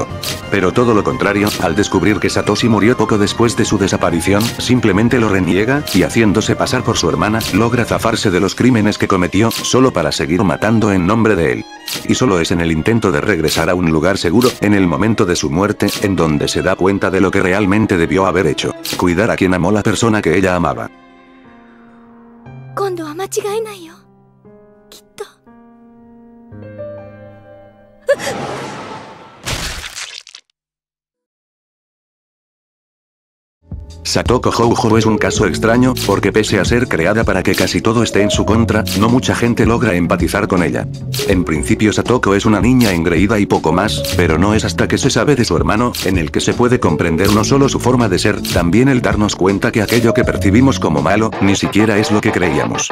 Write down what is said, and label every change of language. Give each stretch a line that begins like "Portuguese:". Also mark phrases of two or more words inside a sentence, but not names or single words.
Spanish: Pero todo lo contrario, al descubrir que Satoshi murió poco después de su desaparición, simplemente lo reniega, y haciéndose pasar por su hermana, logra zafarse de los crímenes que cometió, solo para seguir matando en nombre de él. Y solo es en el intento de regresar a un lugar seguro, en el momento de su muerte, en donde se da cuenta de lo que realmente debió haber hecho. Cuidar a quien amó la persona que ella amaba.
Japanese: 今度は間違いないよ。きっと。
Spanish: Satoko Houhou es un caso extraño, porque pese a ser creada para que casi todo esté en su contra, no mucha gente logra empatizar con ella. En principio Satoko es una niña engreída y poco más, pero no es hasta que se sabe de su hermano, en el que se puede comprender no solo su forma de ser, también el darnos cuenta que aquello que percibimos como malo, ni siquiera es lo que creíamos.